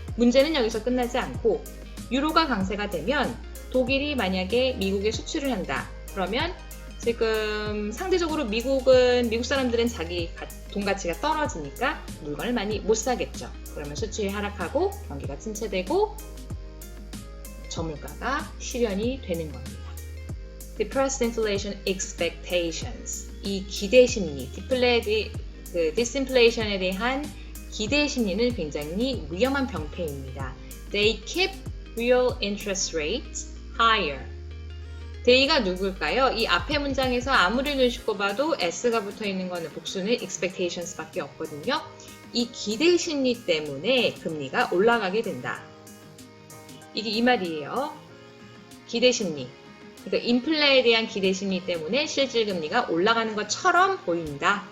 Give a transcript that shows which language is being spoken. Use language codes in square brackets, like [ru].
[ko] 문제는 여기서 끝나지 않고 유로가 강세가 되면 독일이 만약에 미국에 수출을 한다. 그러면 지금 상대적으로 미국 사람들은 자기 돈 가치가 떨어지니까 물건을 많이 못 사겠죠. 그러면 수출이 하락하고 경기가 침체되고 저물가가 실현이 되는 겁니다. [en] Depressed inflation expectations. [ko] 이 기대 심리, disinflation에 대한 기대 심리는 굉장히 위험한 병폐입니다. [en] They keep real interest rates higher. [ko] they가 누굴까요? 이 앞에 문장에서 아무리 눈 씻고 봐도 s가 붙어 있는 거는 복수는 expectations 밖에 없거든요. 이 기대 심리 때문에 금리가 올라가게 된다. 이게 이 말이에요. 기대 심리. 그러니까 인플레에 대한 기대 심리 때문에 실질금리가 올라가는 것처럼 보인다.